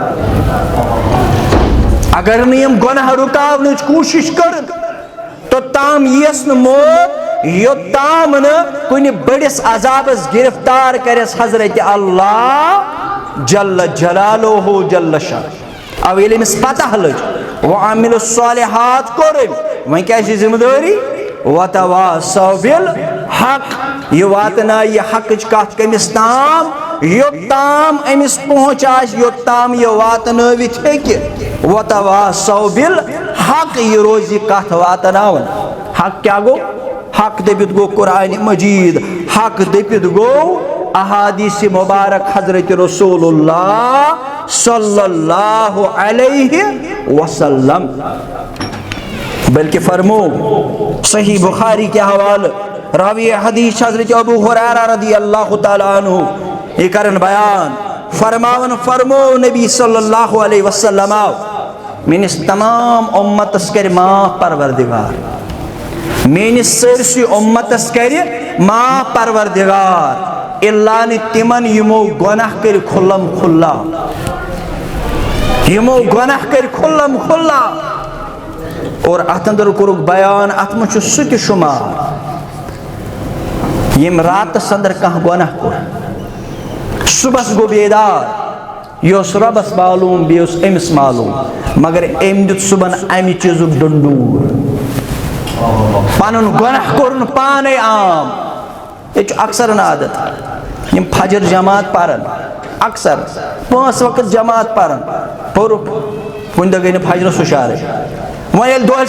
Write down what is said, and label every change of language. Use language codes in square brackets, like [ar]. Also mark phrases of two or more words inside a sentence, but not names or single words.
[ks] اگر نہٕ یِم گۄناہ رُکاونٕچ کوٗشش کٔرٕن توٚتام یییس نہٕ موت یوٚتام نہٕ کُنہِ بٔڑِس عذابس گرفتار کٔرِس حضرت اللہ [ar] جل جلالہ جل شانہ [ks] او ییٚلہِ أمِس پتہ لٔج [ar] وعامل الصالحات [ks] کوٚر أمۍ وۄنۍ کیٛاہ چھِ ذمہٕ دٲری [ar] وتواصوا بالحق [ks] یہ واتنایہِ یہِ حقٕچ کتھ کٔمِس تام یوٚتام أمِس پہنچ آسہِ یوٚتام یہِ واتنٲوِتھ ہیٚکہِ [ar] وتواصوا بالحق [ks] یہ روزِ کتھ واتناوان حق کیا گو حق دٔپِتھ گوٚو قرآنِ مجیٖد حق دٔپِتھ گوٚو احادیث مبارک حضرت رسول اللہ [ar] صلی اللہ علیہ وسلم [ks] بلکہ فرمو صحیح بخاری کے حوالہ راوی حدیث حضرت ابو ہریرہ [ar] رضی اللہ تعالیٰ عنہ [ks] یہ کرن بیان فرماون فرمو نبی [ar] صلی اللہ علیہ وسلم [ks] میانس تمام امتس کر معاف پروردگار میانس سرسی امتس کر معاف پروردگار اللہ نے تمن یمو گناہ کر کھلم کھلا یمو گناہ کر کھلم کھلا اور ات اندر کورک بیان ات من سہ تہ شمار یم راتس اندر کانٛہہ گناہ کور صبحس گو بیدار یہ اس ربس معلوم بیٚیہِ اوس أمِس معلوم مگر أمۍ دیُت صبحن امہِ چیٖزُک ڈنڈوٗر پنُن گۄناہ کوٚرُن پانے عام ییٚتہِ چھُ اکثرن عادت یِم فجر جماعت پرن اکثر 5 وقت جماعت پرن پوٚرُکھ کُنہِ دۄہ گٔے نہٕ فجرس ہُشارے وۄنۍ ییٚلہِ دۄہلہِ